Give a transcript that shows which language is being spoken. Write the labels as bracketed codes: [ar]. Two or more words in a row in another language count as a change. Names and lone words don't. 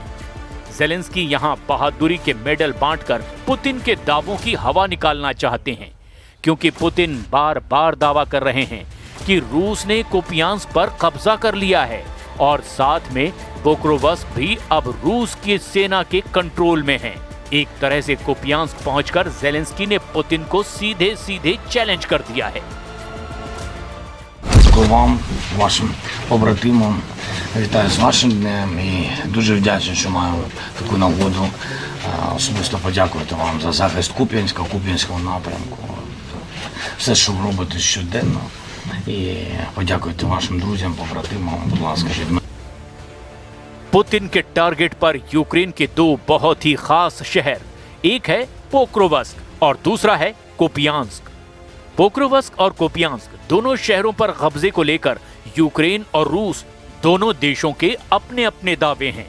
[hi] ज़ेलेंस्की यहां बहादुरी के मेडल बांटकर पुतिन के दावों की हवा निकालना चाहते हैं, क्योंकि पुतिन बार बार दावा कर रहे हैं कि रूस ने कुपियांस्क पर कब्जा कर लिया है और साथ में पोक्रोव्स्क भी अब रूस की सेना के कंट्रोल में है। एक तरह से कुपियांस्क पहुंचकर ज़ेलेंस्की ने पुतिन को सीधे सीधे चैलेंज कर दिया है। [uk] Вам, вашим побратимам, вітаю з вашим днем і дуже вдячний, що маю таку нагоду особисто подякувати вам за захист Куп'янського напрямку. Все, що ви робите щоденно. І подякуйте вашим друзям, побратимам, будь ласка, від мене. [hi] पुतिन के टारगेट पर यूक्रेन के 2 बहुत ही खास शहर, एक है पोक्रोव्स्क और दूसरा है कुपियांस्क। पोक्रोव्स्क और कुपियांस्क दोनों शहरों पर कब्जे को लेकर यूक्रेन और रूस दोनों देशों के अपने अपने दावे हैं।